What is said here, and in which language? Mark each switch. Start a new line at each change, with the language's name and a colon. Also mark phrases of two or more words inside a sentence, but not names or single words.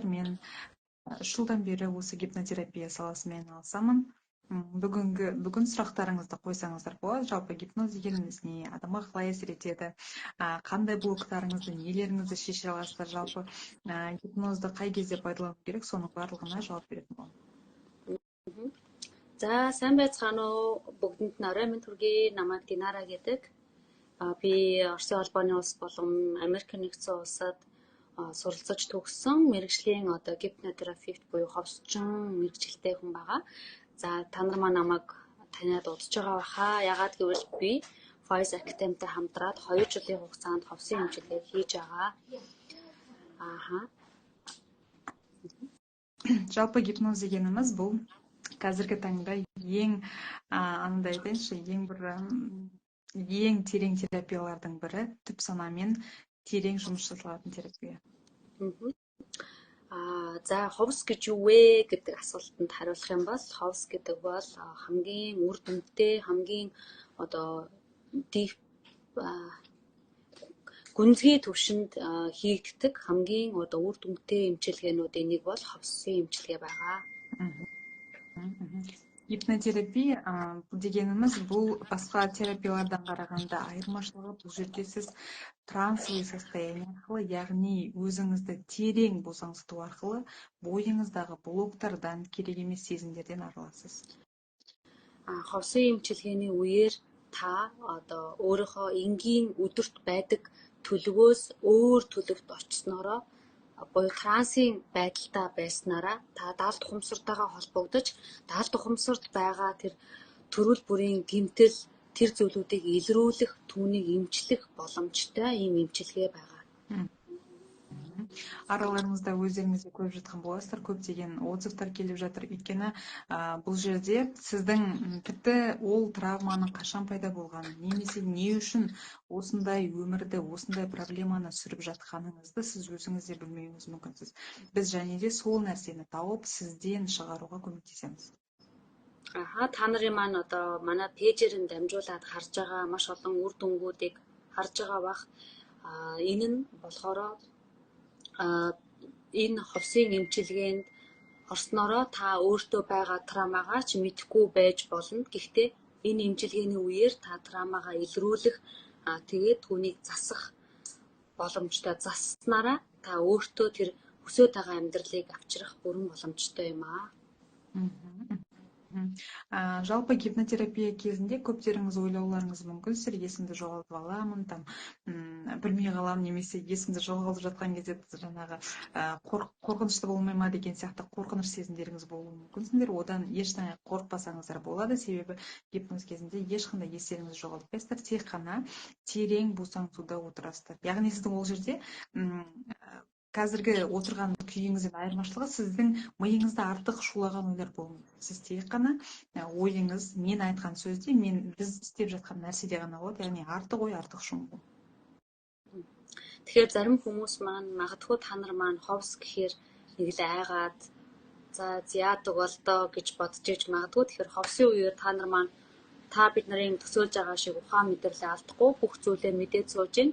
Kazakh: Мен 3 жылдан бері осы гипнотерапия саласымен айналысамын. Бүгін сұрақтарыңызды қойсаңыздар болады. Жалпы гипноз дегеніміз не, адамға қалай әсер етеді, қандай блоктарыңызды, нелеріңізді шеше аласыздар, жалпы гипнозды қай кезде пайдалану керек, соның барлығына жауап беретін боламын.
Mongolian: За сайн байцгаана уу? Бүгдэнд нь орой минь хүргэе. Намайг Динара гэдэг. Би Оросын холбооны улс болон Америк нэгдсэн улсад суралцаж төгссөн мэргэжлийн одоо гипнотерапевт буюу ховсчин мэргэжилтэй хүн байгаа. За та нар маань намайг таниад удаж байгаа баха. Ягаад гэвэл би Voice Academy-тэй хамтраад 2 жилийн хугацаанд ховсын эмчилгээ хийж байгаа.
Kazakh: Жалпы гипноз дегеніміз бұл қазіргі таңда ең андай айтайыншы, ең терең терапиялардың бірі, түп санамен терең жұмыс жасалатын терапия.
Mongolian: За ховс гэж юу вэ гэдэг асуултанд хариулах юм бол ховс гэдэг бол хамгийн үр дүнтэй, хамгийн одоо гүнзгий түвшинд хийгддэг хамгийн одоо үр дүнтэй эмчилгээнүүдийн нэг бол ховсын эмчилгээ байгаа.
Kazakh: Гипнотерапия дегеніміз бұл басқа терапиялардан қарағанда айырмашылығы, бұл жерде сіз
Russian: трансовый состояние
Kazakh: арқылы, яғни өзіңізді терең босаңсыту арқылы бойыңыздағы блоктардан, керек емес сезімдерден арыласыз.
Mongolian: Ховсын эмчилгээний үеэр та одоо өөрийнхөө энгийн өдөрт байдаг төлөвөөс өөр төлөвт очсноороо буюу трансын байдалтай байснараа та даалт ухамсартайгаа холбогдож, даалт ухамсарт байгаа тэр төрөл бүрийн гэмтэл, тэр зүйлүүдийг илрүүлэх, түүнийг эмчлэх боломжтой ийм эмчилгээ байгаа.
Kazakh: Араларыңызда өздеріңізге көріп жатқан боласыздар, көптеген отзывтар келіп жатыр. Өйткені бұл жерде сіздің тіпті ол травманың қашан пайда болғанын, немесе не үшін осындай өмірді, осындай проблеманы сүріп жатқаныңызды сіз өзіңіз де білмеуіңіз мүмкінсіз. Біз және де сол нәрсені тауып сізден шығаруға көмектесеміз.
Mongolian: Та нарын маань одоо манай пэйжээр нь дамжуулаад харж байгаа маш олон үр дүнгуудыг харж байгаа бах. Энэ нь болохоор энэ ховсын эмчилгээнд орсноороо та өөртөө байгаа травмагаа ч мэдэхгүй байж болно. Гэхдээ энэ эмчилгээний үеэр та травмагаа илрүүлэх, тэгээд түүнийг засах боломжтой. Заснараа та өөртөө тэр хүсэж байгаа амьдралыг авчрах бүрэн боломжтой юм аа.
Kazakh: Жалпы гипнотерапия кезінде көптеріңіз ойлауларыңыз мүмкін, сіздер есімді жоғалтып аламын, білмей қаламын, немесе есімді жоғалтып жатқан кезде жаңағы қорқынышты болмай ма деген сияқты қорқыныш сезімдеріңіз болуы мүмкін. Сіздер одан ештеңе қорықпасаңыздар болады, себебі гипноз кезінде ешқандай естеріңізді жоғалтпайсыздар, тек қана терең босаңсуда отырасыздар. Яғни сіздің ол жерде қазіргі отырған күйіңізден айырмашылығы сіздің миыңызда артық шулаған ойлар болуы мүмкін. Сіз тек қана ойыңыз, мен айтқан сөзде, біз істеп жатқан нәрседе ғана болады, яғни артық ой, артық шуму.
Mongolian: Тэгэхээр зарим хүмүүс маань магадгүй та нар маань ховс гэхээр нэг л айгаад за яадаг бол доо гэж бодож иж магадгүй. Тэгэхээр ховсын үеэр та нар маань та бид нарын төсөөлж байгаа шиг ухаан мэдрэлээ алдахгүй бүх зүйлээ мэдээд сууж гин.